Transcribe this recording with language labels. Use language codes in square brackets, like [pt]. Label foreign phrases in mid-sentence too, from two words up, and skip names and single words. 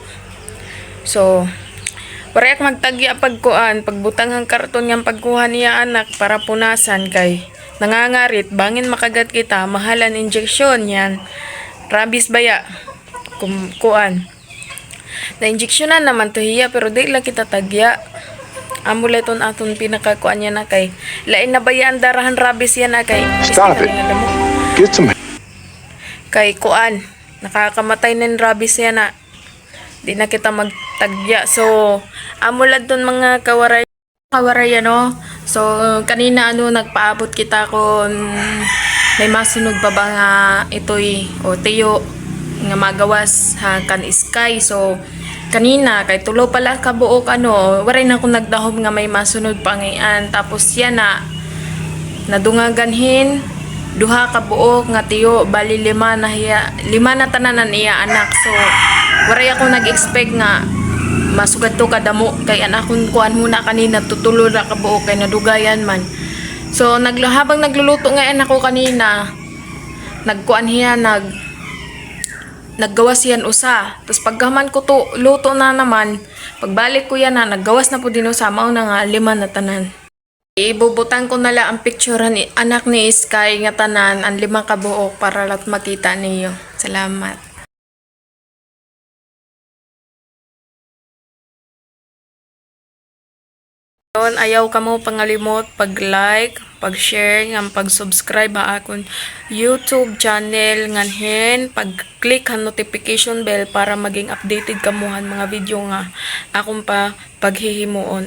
[war] So, waray ak magtagya pagkuan, pagbutang ang karton nga pagkuha niya anak para punasan kay nangangarit, bangin makagat kita, mahalan injeksyon yan. Rabies baya. Kuan. Na-injeksyonan naman to hiya, pero di lang kita tagya. Amuleton aton pinakakuan yan na kay. Lain na bayaan darahan rabies yan na kay. [en] Stop it. Get some. [war] Kay kuan. [tl] Nakakamatay ng rabies yan na. [war] Di na kita magtagya. So, amuleton mga kawaray ano. So, kanina nagpaabot kita kung may masunog pa ba nga ito'y o tiyo nga magawas kan Sky. So, kanina kay tulo pala kabuok waray na akong nagdahom nga may masunod pa ngayon. Tapos yan na nadungaganhin duha ka buok nga tiyo, bali lima na tananan iya anak. So, waray ako nag-expect nga masugad to kadamo kay anak kong kuan muna kanina tutulo na kabuok kay nadugayan man. So habang nagluluto nga ako kanina, nagkuan hiya naggawas yan usa. Tapos paggaman ko to luto na naman, pagbalik ko yan naggawas na po din usa, mao na nga lima na tanan. Ibubutang ko na lang ang picture ni anak ni Sky nga tanan ang lima ka buok para lang makita niyo. Salamat. Ayaw ka mo pangalimot pag-like, pag-share, ng pag-subscribe ha akong YouTube channel nganhen, pag-click ang [en] notification bell [war] para maging updated kamuhan mga video nga akong pa paghihimuon.